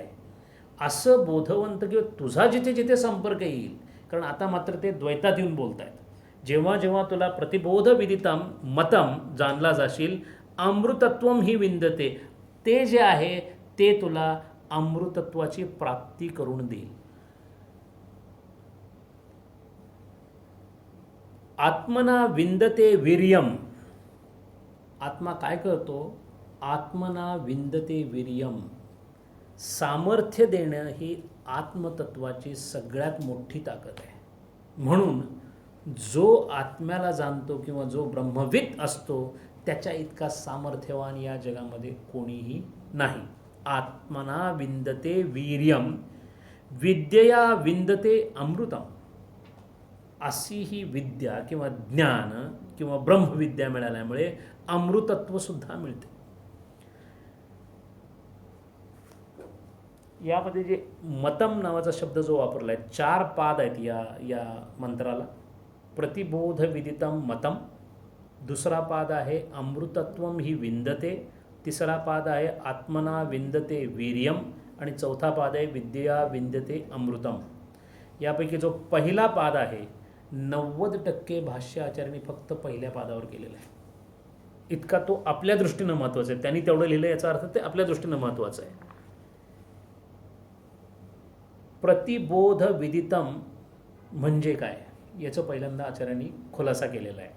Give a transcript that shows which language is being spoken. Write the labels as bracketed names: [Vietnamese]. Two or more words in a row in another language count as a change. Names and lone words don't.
[Marathi] असं बोधवंत किंवा तुझा जिथे जिथे संपर्क येईल, कारण आता मात्र ते द्वैतात येऊन बोलत आहेत, जेव्हा जेव्हा तुला [Sanskrit] प्रतिबोध विदितम मतम [Marathi] जाणला जाशील, [Sanskrit] अमृतत्वम ही विंदते, [Marathi] ते जे आहे ते तुला अमृतत्वाची प्राप्ती करून देईल. [Sanskrit] आत्मना विंदते वीर्यम. [Marathi] आत्मा काय करतो? [Sanskrit] आत्मना विंदते वीर्यम. [Marathi] सामर्थ्य देणं ही आत्मतत्वाची सगळ्यात मोठी ताकद आहे. म्हणून जो आत्म्याला जाणतो किंवा जो ब्रह्मविद असतो त्याच्या इतका सामर्थ्यवान या जगामध्ये कोणीही नाही. [Sanskrit] आत्मना विंदते वीर्यम विद्यया विंदते अमृतम. [Marathi] अशी ही विद्या किंवा ज्ञान किंवा ब्रह्मविद्या मिळाल्यामुळे अमृतत्वसुद्धा मिळते. यामध्ये जे मतम नावाचा शब्द जो वापरला आहे, 4 पाद आहेत या मंत्राला. [Sanskrit] प्रतिबोध विदितम मतम, [Marathi] दुसरा पाद आहे [Sanskrit] अमृतत्वम ही विंदते, [Marathi] तिसरा पाद आहे [Sanskrit] आत्मना विंदते वीर्यम [Marathi] आणि चौथा पाद आहे [Sanskrit] विद्या विंदते अमृतम. [Marathi] यापैकी जो पहिला पाद आहे 90% भाष्य आचार्यांनी फक्त पहिल्या पादावर केलेलं आहे. इतका तो आपल्या दृष्टीनं महत्त्वाचा आहे. त्यांनी तेवढं लिहिलं याचा अर्थ ते आपल्या दृष्टीनं महत्त्वाचं आहे. [Sanskrit] प्रतिबोध विदितम [Marathi] म्हणजे काय याचं पहिल्यांदा आचार्यांनी खुलासा केलेला आहे.